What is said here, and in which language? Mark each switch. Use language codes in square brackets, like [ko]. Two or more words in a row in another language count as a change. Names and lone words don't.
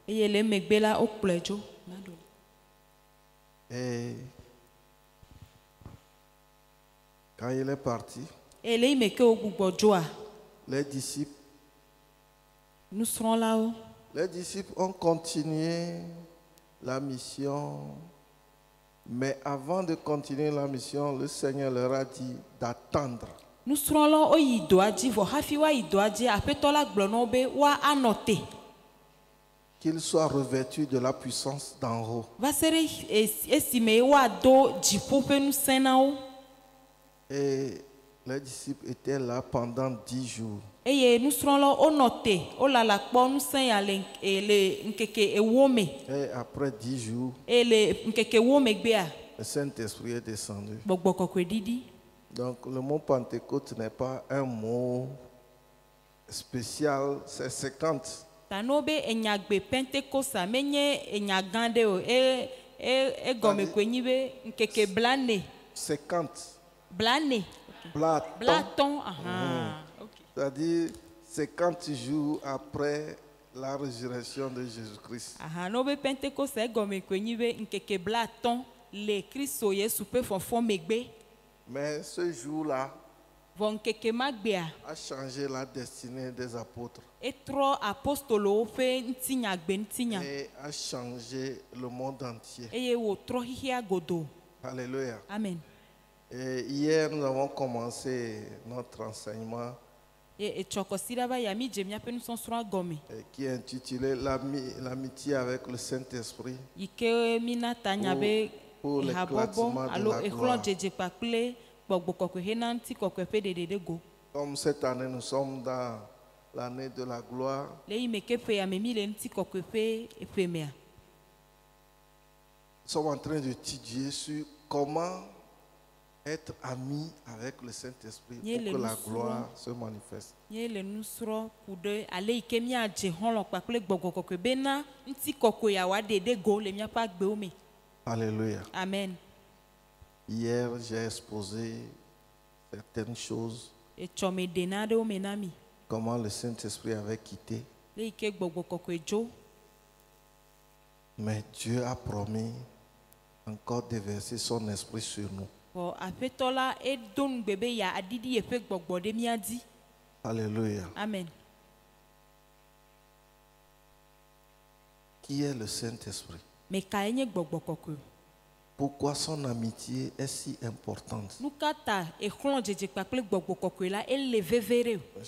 [fr] Et quand il est parti, les disciples, nous serons là-haut. Les disciples ont continué la mission Mais avant de continuer la mission, le Seigneur leur a dit d'attendre. [ee] Nusrɔ̃lawo woyi doa dzi vɔ hafi woayi doa dzi aƒetɔ la gblɔ na wo be woanɔ te. [fr] Qu'ils soient revêtus de la puissance d'en haut. [ee] Va se ɖe esime woado dziƒo ƒe ŋusẽ na wo. [fr] Et les disciples étaient là pendant 10 jours. [ee] Eye nusrɔ̃lawo wonɔ te wolala kpɔ ŋusẽ ya le ŋkeke ewo me. [fr] Et après 10 jours, [ee] Eye le ŋkeke ewo megbea [fr] le Saint-Esprit est descendu. [ee] gbɔgbɔ kɔkɔe ɖiɖi. [fr] Donc le mot Pentecôte n'est pas un mot spécial, c'est 50. [ee] Tano be enyagbe Pentecosta menye enya gã ɖe o. Egɔme koe nyi be ŋkeke blane. 50. Blane. Blaton. Blaton. Aha. Okay. [fr] C'est-à-dire 50 jours après la résurrection de Jésus-Christ. Aha. [ee] No be Pentecosta egɔme koe nyi be ŋkeke blaton le Kristo Yesu ƒe fɔfɔ megbe. [fr] Mais ce jour-là [ee] Vɔ ŋkeke ma gbea [fr] a changé la destinée des apôtres [ee] etrɔ apostolowo ƒe ŋutinyagbe ŋutinya. [fr] et a changé le monde entier. [ee] Eye wòtrɔ xixia godo. [fr] Alléluia. Amen. Et hier, nous avons commencé notre enseignement [ee] Etsɔ kɔsi ɖa va ya mi dze miaƒe nusɔsrɔ̃a gɔme. [fr] qui est intitulé L'amitié avec le Saint-Esprit [ee] Yi ke mina ta nya be [fr] pour l'éclatement [ee] habɔbɔ [fr] de [ee] alo [fr] la [ee] exlɔ [fr] gloire. [ee] dzedze kpakple gbɔgbɔ kɔkɔe hena ŋutikɔkɔe ƒe ɖeɖe go. [fr] Comme cette année, nous sommes dans l'année de la gloire. [ee] Le yi me ke ƒe ya me mi le ŋutikɔkɔe ƒe eƒe mea. [fr] Nous sommes en train d'étudier sur comment être ami avec le Saint-Esprit pour que la gloire se manifeste. [ee] Nye le nusrɔ̃ ku ɖe ale yi ke miadze xɔlɔ̃ kpakple gbɔgbɔ kɔkɔe bena ŋutikɔkɔe ya wòaɖe go le miaƒe agbewo me. [fr] Alléluia. Amen. Hier, j'ai exposé certaines choses, [ee] Etsɔ me ɖe naɖewo me na mi. [fr] comment le Saint-Esprit avait quitté. [ee] Le yi ke gbɔgbɔ kɔkɔe dzo. [fr] Mais Dieu a promis encore de verser son esprit sur nous. [ee] Vɔ aƒetɔ la edo nugbe be ya aɖiɖi yeƒe gbɔgbɔ ɖe mia dzi. [fr] Alléluia. Amen. Qui est le Saint-Esprit? [ee] Me kae nye gbɔgbɔ kɔkɔe? [fr] Pourquoi son amitié est si importante? [ee] Nu ka ta exlɔ dzedze kpakple gbɔgbɔ kɔkɔe la ele veve ɖe o.